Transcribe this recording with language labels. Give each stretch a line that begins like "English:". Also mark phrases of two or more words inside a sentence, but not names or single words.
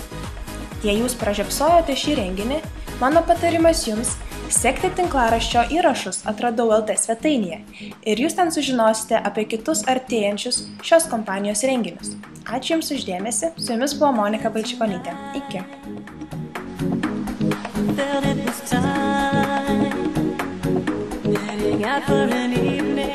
Lithuanian: Jei jūs pražiopsojote šį renginį, mano patarimas jums sekti tinklaraščio įrašus Atradau LT svetainėje ir jūs ten sužinosite apie kitus artėjančius šios kompanijos renginius. Ačiū Jums už dėmesį, su Jumis buvo Monika Balčikonytė. Iki.
English: Felt it was time, heading out for an evening.